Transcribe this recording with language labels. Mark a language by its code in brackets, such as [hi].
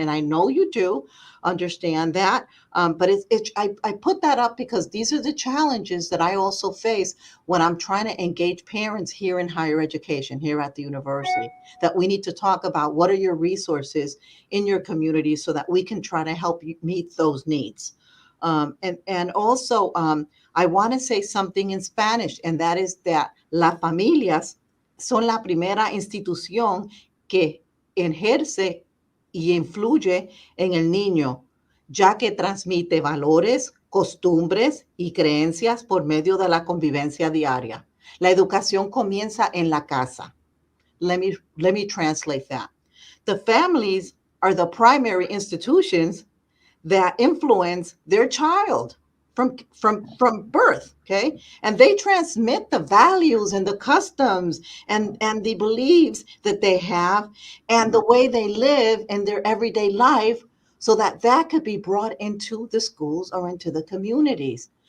[en] And I know you do understand that. But I put that up because these are the challenges that I also face when I'm trying to engage parents here in higher education, here at the university, that we need to talk about what are your resources in your community so that we can try to help you meet those needs. And also, I want to say something in Spanish, and that is that [es] las familias son la primera institución que ejerce y influye en el niño, ya que transmite valores, costumbres y creencias por medio de la convivencia diaria. La educación comienza en la casa. [en] Let me translate that. The families are the primary institutions that influence their child from birth. Okay, and they transmit the values and the customs and the beliefs that they have and the way they live in their everyday life, so that could be brought into the schools or into the communities.